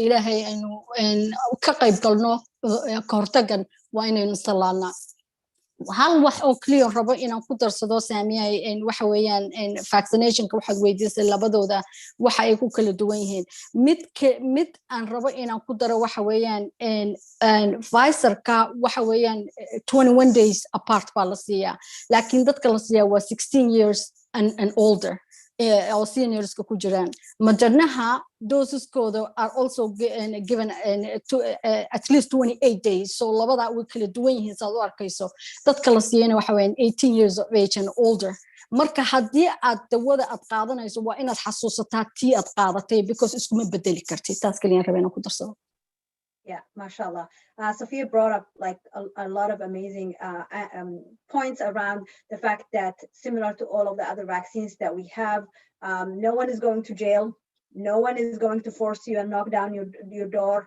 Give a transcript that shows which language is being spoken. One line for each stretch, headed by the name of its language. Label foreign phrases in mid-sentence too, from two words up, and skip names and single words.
Somali: Ilaahay aynu ka qayb galno ka hortagan waa inaynu salaalnaa hal wax oo clear rabo inaan ku darsado saamiyay waxa weeyaan vaccinationka waxaad weydiisay labadooda waxa ay ku kala duwan yihiin mid aan rabo inaan ku daro waxa weeyaan Pfizer-ka waxa weeyaan 21
English: days apart
Somali: baa la siiyaa laakiin dadka la siiyaa waa
English: 16 years and older
Somali: or seniorska ku jiraan Modernaha doseskooda
English: are also given to at least 28 days
Somali: so labada way kala duwan yihiin saad u arkayso dadka la siiyana waxa weeyaan
English: 18 years of age and older
Somali: marka haddii aad dawada aad qaadanayso waa inaad xasuusataa tii aad qaadatay because iskuma bedeli kartid taas kaliya rabeen ku darsado
English: Yeah, mashallah. Sophia brought up like a lot of amazing points around the fact that similar to all of the other vaccines that we have, no one is going to jail No one is going to force you and knock down your door.